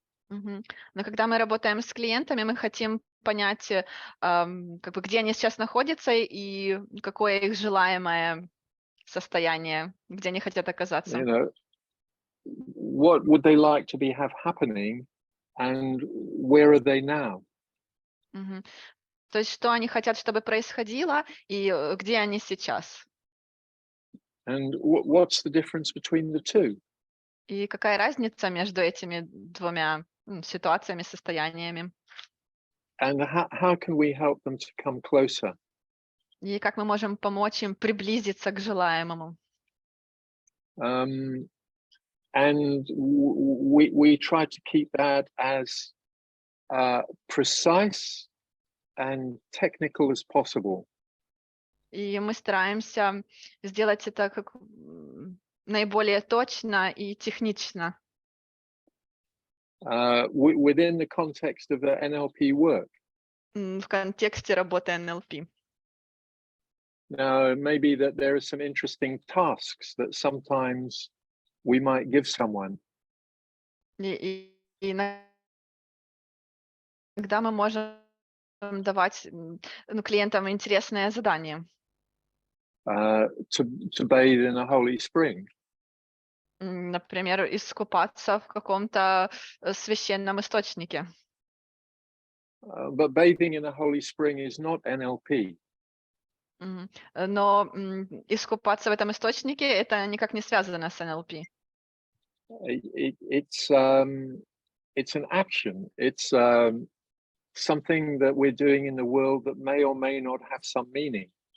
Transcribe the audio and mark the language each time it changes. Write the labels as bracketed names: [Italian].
[Russian] Мгм. Но когда мы работаем с клиентами, мы хотим понять, как бы, где они сейчас находятся и какое их желаемое состояние, где они хотят оказаться. [English] You know, what would they like to have happening, and where are they now? Мгм. [Russian] То есть что они хотят, чтобы происходило, и где они сейчас. [English] And what's the difference between the two? [Russian] И какая разница между этими двумя ситуациями, состояниями? [English] And how can we help them to come closer? [Russian] И как мы можем помочь им приблизиться к желаемому? [English] And we try to keep that as precise and technical as possible. [Russian] И мы стараемся сделать это как наиболее точно и технично. [English] Within the context of the NLP work. [Russian] В контексте работы НЛП. [English] Now, maybe that there are some interesting tasks that sometimes we might give someone. [Russian] И иногда мы можем давать клиентам интересное задание. [English] To bathe in a holy spring. [Russian] Например, искупаться в каком-то священном источнике. [English] But bathing in a holy spring is not NLP. [Russian] Но искупаться в этом источнике это никак не связано с НЛП. [English] It's an action. It's something that we're doing in the world that may or may not have some meaning.